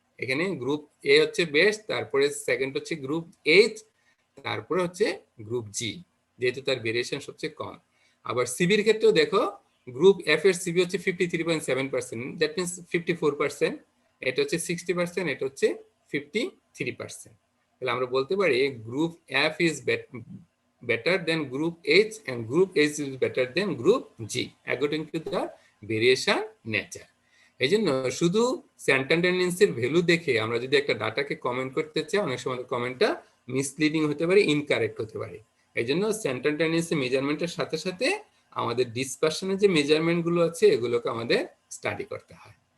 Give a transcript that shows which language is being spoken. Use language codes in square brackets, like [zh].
[bn] এখানে গ্রুপ এ হচ্ছে বেস্ট, তারপরে সেকেন্ড হচ্ছে গ্রুপ এইচ, তারপরে হচ্ছে গ্রুপ জি, যেহেতু তার ভেরিয়েশন সবচেয়ে কম। আবার সিবির ক্ষেত্রেও দেখো, গ্রুপ এফ এর সিবি হচ্ছে 53.7%, দ্যাট মিনস 54%, এটা হচ্ছে 60%, এটা হচ্ছে 53%। তাহলে আমরা বলতে পারি [en] Group F is better than group H and group H is better than group G according to the variation nature. [bn] এই জন্য শুধু সেন্টার টেন্ডেন্সির ভ্যালু দেখে আমরা যদি একটা ডাটাকে কমেন্ট করতে চাই, অনেক সময় কমেন্টটা মিসলিডিং হতে পারে, ইনকারেক্ট হতে পারে। এই জন্য সেন্টার টেন্ডেন্সি মেজারমেন্টের সাথে সাথে আমাদের ডিসপারশনের যে মেজারমেন্ট গুলো আছে এগুলোকে আমাদের স্টাডি করতে হয়।